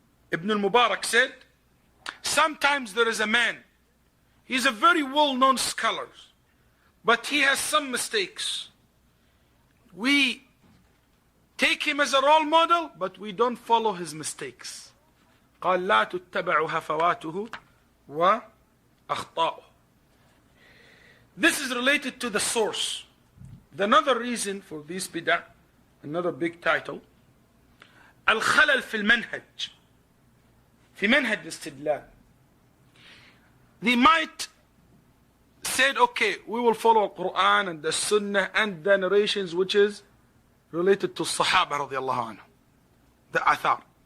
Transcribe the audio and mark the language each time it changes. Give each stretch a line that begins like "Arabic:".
English: Ibn al-Mubarak said, sometimes there is a man, he's a very well-known scholar, but he has some mistakes. We take him as a role model, but we don't follow his mistakes.
Arabic: قال لا تتبع هفواته وأخطاؤه.
English: This is related to the source. Another reason for this bid'ah, another big title,
Arabic: الخلل في المنهج في منهج الاستدلال.
English: They might said, okay, we will follow the Quran and the Sunnah and the narrations which is related to Sahaba radiallahu anhu, the Athar.